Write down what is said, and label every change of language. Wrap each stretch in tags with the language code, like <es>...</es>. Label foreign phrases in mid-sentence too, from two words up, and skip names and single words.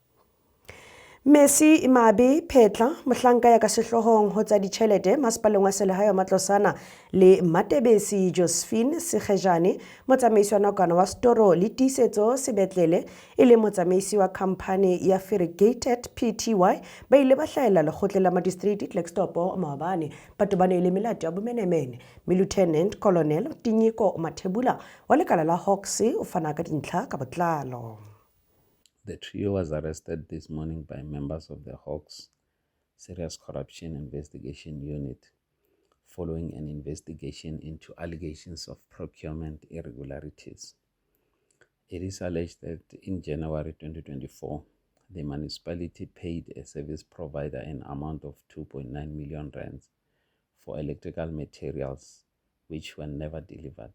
<st>Messi Imabe Phetla mohlanka ya ka sehlohong ho tsa ditjhelete masepaleng wa selehae wa Matlosana le Matebesi Josephine Sekgejane motsamaisi wa nakwana wa Storo le Tiisetso Sebetlele e le motsamaisi wa khamphane ya Ferrigated Pty ba ile ba hlahella lekgotleng la Magistrate Klerksdorp maobane ba tobane le melato ya bomenemene. Lieutenant Colonel Tinyiko Mathebula wa lekala la Hawks o fana ka dintlha ka botlalo.</st> <en>The trio was arrested this morning by members of the Hawks Serious Corruption Investigation Unit following an investigation into allegations of procurement irregularities. It is alleged that in January 2024, the municipality paid a service provider an amount of 2.9 million rands for electrical materials which were never delivered.</en>